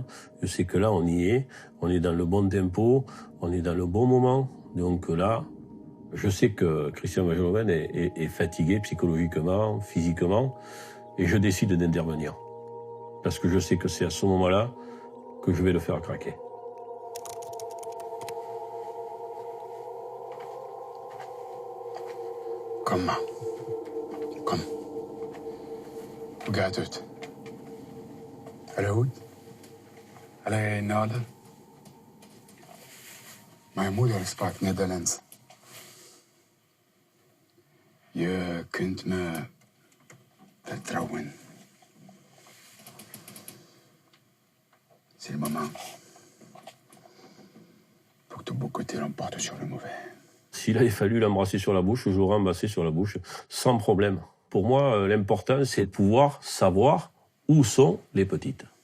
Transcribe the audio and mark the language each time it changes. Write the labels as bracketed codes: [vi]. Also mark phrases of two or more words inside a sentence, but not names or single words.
[fr] Je sais que là, on y est. On est dans le bon tempo. On est dans le bon moment. Donc là, je sais que Christian Van Geloven est fatigué psychologiquement, physiquement. Et je décide d'intervenir. Parce que je sais que c'est à ce moment-là que je vais le faire craquer. [nl] Kom maar. Kom. Hoe gaat het? Alles goed? Alles in orde? Mijn moeder sprak Nederlands. Je kunt me vertrouwen. [fr] C'est le moment. Faut que ton beau côté l'emporte sur le mauvais. S'il avait fallu l'embrasser sur la bouche, je l'aurais embrassé sur la bouche, sans problème. Pour moi, l'important, c'est de pouvoir savoir où sont les petites.